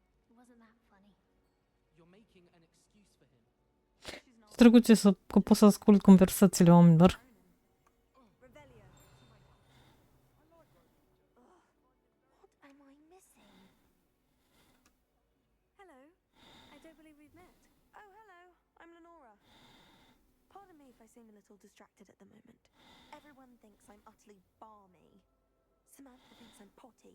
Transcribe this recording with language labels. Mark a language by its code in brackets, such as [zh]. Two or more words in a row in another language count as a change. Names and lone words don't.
[en] Wasn't that funny? You're making an excuse for him. [ro] Drăguțe că pot să ascult conversațiile oamenilor. [en] Revelio. What am I missing? Hello. I don't believe we've met. Oh, hello. I'm Lenora. Pardon me if I seem a little distracted at the moment. Everyone thinks I'm utterly balmy. Samantha thinks I'm potty.